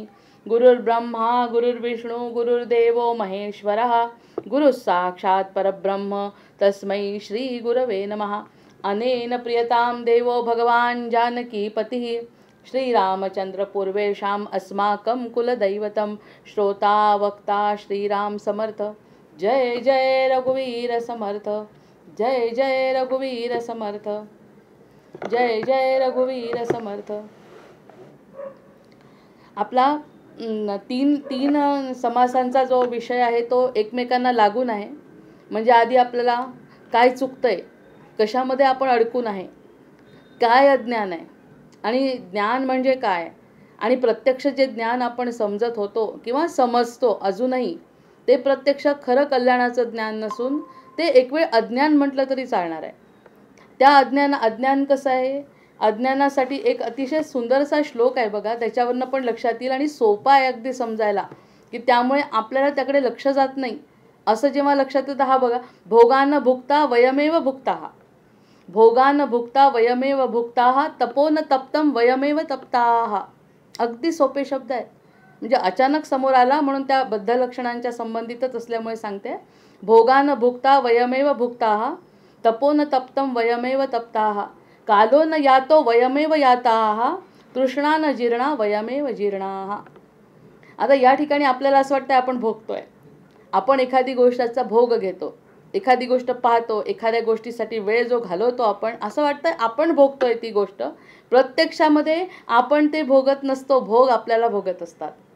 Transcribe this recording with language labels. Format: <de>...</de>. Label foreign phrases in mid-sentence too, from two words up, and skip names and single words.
<sa>गुरुर्ब्रह्मा गुरुर्विष्णु गुरुर्देवो महेश्वरः, गुरुः साक्षात् परब्रह्म तस्मै श्री गुरवे नमः. अनेन प्रियतां देवो भगवान् जानकीपतिः, श्रीरामचंद्र पूर्वेषाम् अस्माकं कुलदैवतं.</sa> <mr>श्रोता वक्ता श्रीराम समर्थ. जय जय रघुवीर समर्थ, जय जय रघुवीर समर्थ, जय जय रघुवीर समर्थ. आपला तीन समासांचा जो विषय आहे तो एकमेकांना लागून आहे. म्हणजे आधी आपल्याला काय चुकतंय, कशामध्ये आपण अडकून आहे, काय अज्ञान आहे आणि ज्ञान म्हणजे काय, आणि प्रत्यक्ष जे ज्ञान आपण समजत होतो किंवा समजतो अजूनही, ते प्रत्यक्ष खरं कल्याणाचं ज्ञान नसून ते एक वेळ अज्ञान म्हटलं तरी चालणार आहे. त्या अज्ञान कसं आहे, अज्ञानासाठी एक अतिशय सुंदरसा श्लोक आहे बघा, त्याच्यावरनं पण लक्षात येईल आणि सोपा आहे अगदी समजायला, की त्यामुळे आपल्याला त्याकडे लक्ष जात नाही. असं जेव्हा लक्षात येतं, हा बघा,</mr> <sa>भोगान भुक्ता वयमेव भुक्ताः, भोगान भुक्ता वयमेव भुक्ताः, तपोन तप्तम वयमेव तप्ताः.</sa> <mr>अगदी सोपे शब्द आहेत. म्हणजे अचानक समोर आला म्हणून त्या बद्ध लक्षणांच्या संबंधितच असल्यामुळे सांगते.</mr> <sa>भोगान भुक्ता वयमेव भुक्ताः, तपोन तप्तम वयमेव तप्ताः, कालो न यातो वयमेव याताः, तृष्णा न जीर्णा वयमेव जीर्णाः.</sa> <mr>आता या ठिकाणी आपल्याला असं वाटतं आपण भोगतोय, आपण एखादी गोष्टीचा भोग घेतो, एखादी गोष्ट पाहतो, एखाद्या गोष्टीसाठी वेळ जो घालवतो आपण, असं वाटतं आपण भोगतोय ती गोष्ट. प्रत्यक्षामध्ये आपण ते भोगत नसतो, भोग आपल्याला भोगत असतात.</mr>